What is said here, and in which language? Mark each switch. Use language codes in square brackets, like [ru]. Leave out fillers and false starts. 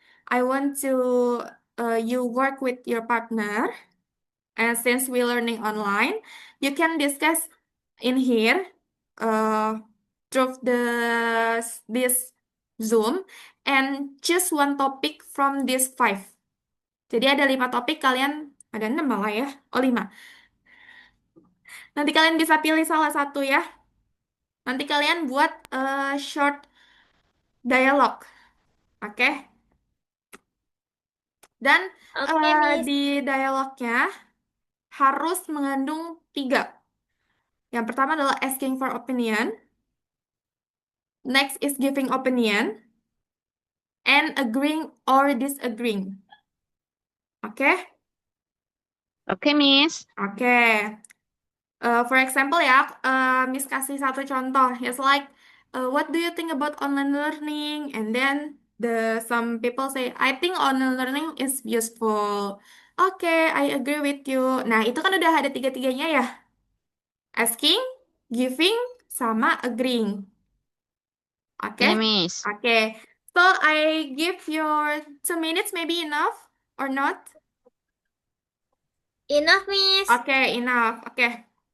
[en] I want to you work with your partner. And since we're learning online, you can discuss in here uh, through this Zoom and choose one topic from these five. [id] Jadi ada 5 topik, kalian ada 6 malah ya. Oh 5. Nanti kalian bisa pilih salah satu ya. Nanti kalian buat [en] short dialogue. [id] Oke? Dan [en] Okay, Miss. [id] di dialognya harus mengandung 3. Yang pertama adalah [en] asking for opinion. Next is giving opinion and agreeing or disagreeing. Oke? Okay, Miss. [id] Oke. [en] For example [id] ya, Miss kasih satu contoh. [en] It's like, what do you think about online learning? And then some people say, I think online learning is useful. [id] Oke, [en] I agree with you. [id] Nah, itu kan udah ada tiga-tiganya ya. Asking, giving, sama agreeing. Oke? [en] Yeah, Miss. Oke. So, I give your 2 minutes maybe enough or not? Enough, Miss. Okay, enough. Okay.